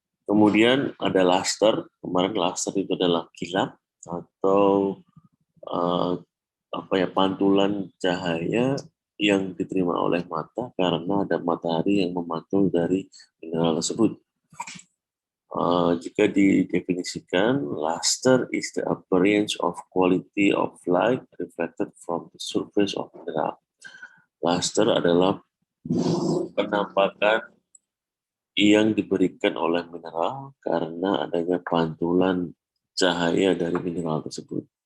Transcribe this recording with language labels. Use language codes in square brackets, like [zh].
[id] Kemudian ada luster. Kemarin luster itu adalah kilap atau pantulan cahaya yang diterima oleh mata karena ada matahari yang memantul dari mineral tersebut. Jika didefinisikan, [en] luster is the appearance of quality of light reflected from the surface of mineral. [id] Luster adalah penampakan yang diberikan oleh mineral karena adanya pantulan cahaya dari mineral tersebut.